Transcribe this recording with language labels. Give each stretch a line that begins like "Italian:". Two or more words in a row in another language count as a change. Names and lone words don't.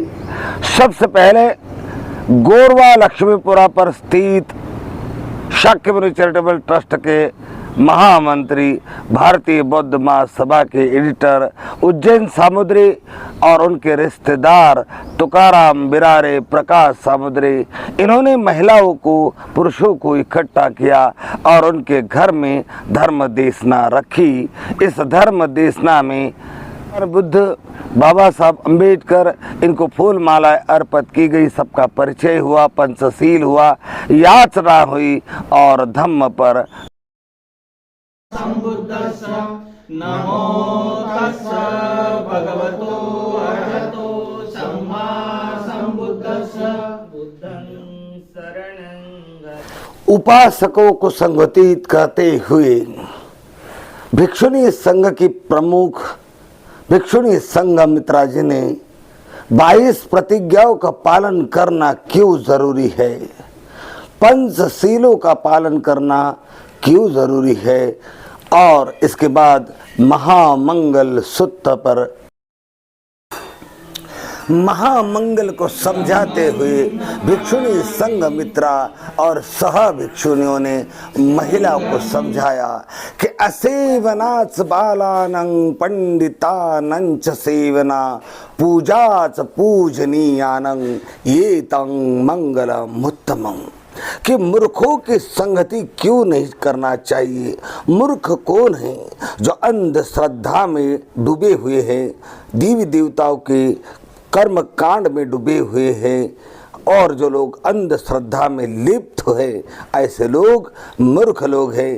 Hindi: सबसे पहले गोरवा लक्ष्मीपुरा पर स्थित शाक्यमुनि चैरिटेबल ट्रस्ट के महामंत्री, भारतीय बौद्ध महासभा के एडिटर उज्जैन सामुद्री और उनके रिश्तेदार तुकाराम बिरारे, प्रकाश सामुद्री, इन्होंने महिलाओं को पुरुषों को इकट्ठा किया और उनके घर में धर्म देशना रखी। इस धर्म देशना में बुद्ध, बाबा साहब अम्बेडकर, इनको फूल माला अर्पित की गई। सबका परिचय हुआ, पंचशील हुआ, याचना हुई और धम्म पर
Pali: नमो तस्सा भगवतो अरहतो सम्मा संबुद्धस्सा बुद्धं शरणं।
Hindi: उपासकों को संगठित करते हुए भिक्षुणी संघ की प्रमुख भिक्षुणी संघमित्रा जी ने 22 प्रतिज्ञाओं का पालन करना क्यों जरूरी है, पंचशीलों का पालन करना क्यों जरूरी है और इसके बाद महामंगल सूत्र पर महामंगल को समझाते हुए भिक्षुणी संघमित्रा और सह भिक्षुणियों ने महिलाओं को समझाया कि
Pali: असेवनाच बालानं पंडितानंच सेवना पूजाच पूजनीयानं ये तंग मंगलम उत्तमं।
Hindi: कि मूर्खों की संगति क्यों नहीं करना चाहिए। मूर्ख कौन है? जो अंधश्रद्धा में डूबे हुए हैं, देवी देवताओं के कर्म कांड में डूबे हुए हैं और जो लोग अंधश्रद्धा में लिप्त है, ऐसे लोग मूर्ख लोग हैं।